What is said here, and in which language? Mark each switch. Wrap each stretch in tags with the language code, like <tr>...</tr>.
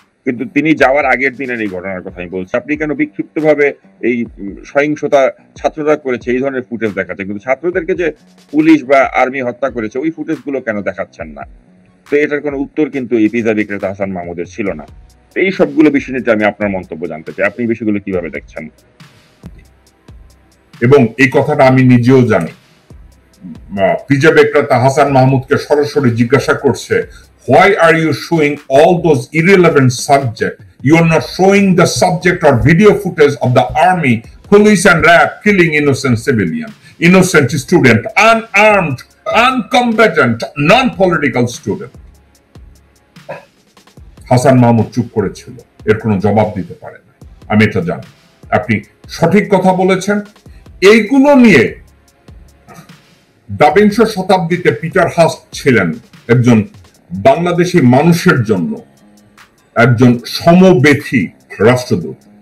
<bn>কিন্তু তিনি যাওয়ার আগের দিনের এই ঘটনার কথা আমি বলছি। আপনি কেন বিক্ষিপ্তভাবে এই সহিংসতা ছাত্ররা করেছে এই ধরনের ফুটেজ দেখাচ্ছেন, কিন্তু ছাত্রদেরকে যে পুলিশ বা আর্মি হত্যা করেছে ওই ফুটেজগুলো কেন দেখাচ্ছেন না? তো এটার কোনো উত্তর কিন্তু এই পিজা বিক্রেতা হাসান মাহমুদের ছিল না। এই সবগুলো বিষয় নিয়ে আমি আপনার মন্তব্য জানতে চাই, আপনি বিষয়গুলো কিভাবে দেখছেন? এবং এই কথাটা আমি নিজেও জানি। পিজা বিক্রেতা হাসান মাহমুদকে সরাসরি জিজ্ঞাসা করছে,</bn> <en>why are you showing all those irrelevant subject? You are not showing the subject or video footage of the army, police and RAF killing innocent civilian, innocent student, unarmed, uncombatant, non-political student.</en> <bn>Hasan Mahmud চুপ করেছিল, এর কোনো জবাব দিতে পারে না। আমি এটা জানি। আপনি সঠিক কথা বলেছেন। এইগুলো নিয়ে বিংশ শতাব্দীতে পিটার হাস ছিলেন একজন বাংলাদেশি মানুষের জন্য একজন সমবেথী রাষ্ট্রদূত।</bn>